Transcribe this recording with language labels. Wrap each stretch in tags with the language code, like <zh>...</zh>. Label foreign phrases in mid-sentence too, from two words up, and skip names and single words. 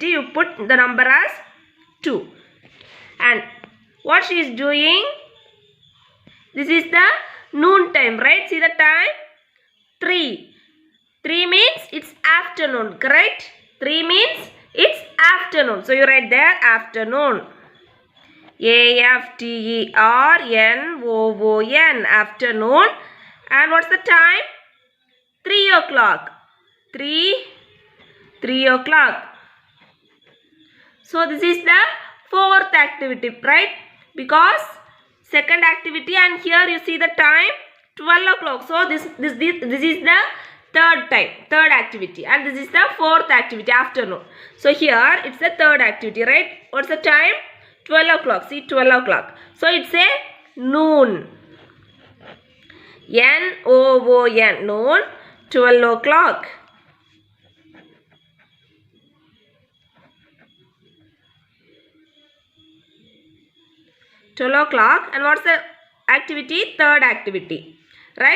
<en>You put the number as 2. And what she is doing? This is the noon time, right? See the time? 3. 3 means it's afternoon, correct? 3 means it's afternoon. So you write there afternoon. A-F-T-E-R-N-O-O-N. Afternoon. And what's the time? 3 o'clock. 3 o'clock. So this is the fourth activity, right? Because second activity and here you see the time 12 o'clock. So this is the third time, third activity, and this is the fourth activity, afternoon. So here it's the third activity, right? What's the time? 12 o'clock. See, 12 o'clock. So it's a noon. N-O-O-N. Noon. 12 o'clock. And what's the activity? Third activity. Right?</en>